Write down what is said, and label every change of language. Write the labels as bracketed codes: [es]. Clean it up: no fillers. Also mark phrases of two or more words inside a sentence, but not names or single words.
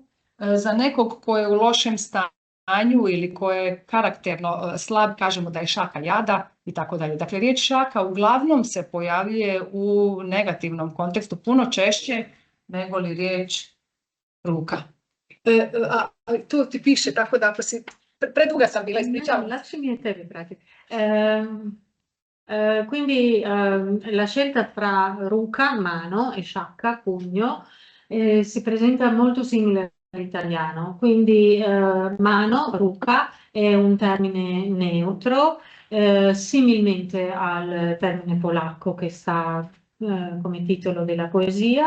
[hr] Za nekog ko je u lošem stanju ili ko je karakterno slab, kažemo da je šaka jada i tako dalje. Dakle, riječ šaka uglavnom se pojavljuje u negativnom kontekstu puno češće nego li riječ ruka. Tu ti piše, tako da ako si, preduga sam bila, ispričavam. [it] Lasciami a te riprendere. Quindi la scelta fra ruca, mano, e sciacca, pugno, si presenta molto simile all'italiano. Quindi mano, ruca, è un termine neutro, similmente al termine polacco che sta come titolo della poesia.